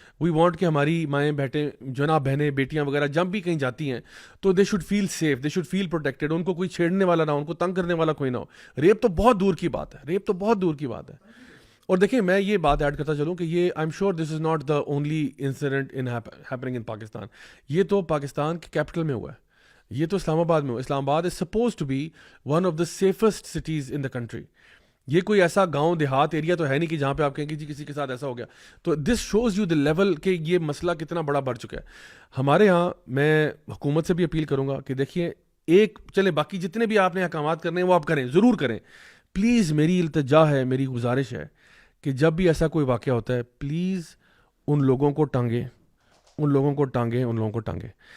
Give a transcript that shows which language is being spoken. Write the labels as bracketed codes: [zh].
[en] we want [ur] کہ ہماری مائیں بیٹھیں جو نا بہنیں بیٹیاں وغیرہ جب بھی کہیں جاتی ہیں تو [en] They should feel safe, they should feel protected. [ur] ان کو کوئی چھیڑنے والا نہ ہو, ان کو تنگ کرنے والا کوئی نہ ہو. ریپ تو بہت دور کی بات ہے, ریپ تو بہت دور کی بات ہے. اور دیکھیں میں یہ بات ایڈ کرتا چلوں کہ یہ [en] I am sure this is not the only incident happening in Pakistan. [ur] یہ تو پاکستان کے کیپٹل میں ہوا ہے, یہ تو اسلام آباد میں ہوا. [en] Islamabad is supposed to be one of the safest cities in the country. [ur] یہ کوئی ایسا گاؤں دیہات ایریا تو ہے نہیں کہ جہاں پہ آپ کہیں گے جی کسی کے ساتھ ایسا ہو گیا. تو [en] this shows you the level [ur] کہ یہ مسئلہ کتنا بڑا بڑھ چکا ہے. ہمارے یہاں میں حکومت سے بھی اپیل کروں گا کہ دیکھیے ایک چلے باقی جتنے بھی آپ نے احکامات کرنے ہیں وہ آپ کریں, ضرور کریں. پلیز میری التجا ہے, میری گزارش ہے کہ جب بھی ایسا کوئی واقعہ ہوتا ہے پلیز ان لوگوں کو ٹانگیں, ان لوگوں کو ٹانگیں, ان لوگوں کو ٹانگیں.